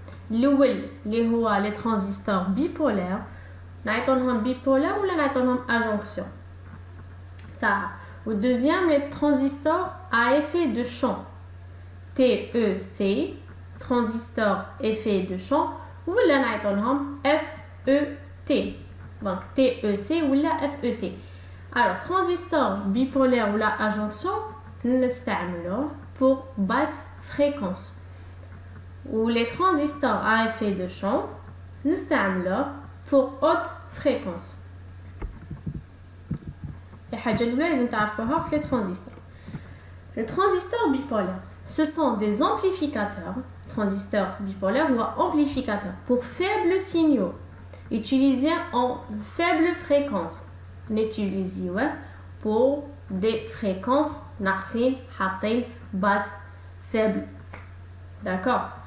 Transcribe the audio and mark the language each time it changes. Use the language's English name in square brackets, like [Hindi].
[Arabic] الأول اللي هو [French] les transistors bipolaires. [Arabic] نعيطولهم [French] bipolaires [Arabic] ولا نعيطولهم [French] adjonction. [Arabic] صح. [French] Ou deuxième, les transistors à effet de champ. TEC, transistor effet de champ, ou la [Arabic] نعيطولهم [French] FET. Donc TEC ou la FET. Alors, transistor bipolaire ou la adjonction, [Arabic] نستعملوه [French] pour basse fréquence. Ou les transistors à effet de champ, [Arabic] نستعملوه [French] pour haute fréquence. [Arabic] الحاجة الأولى لازم تعرفوها في [French] les transistors. Les transistors bipolaires, ce sont des amplificateurs, transistors bipolaires ou amplificateurs pour faibles signaux, utilisés en faible fréquence. N'utilisés pour des fréquences [Arabic] ناقصين حاطين [French] basses faibles. D'accord?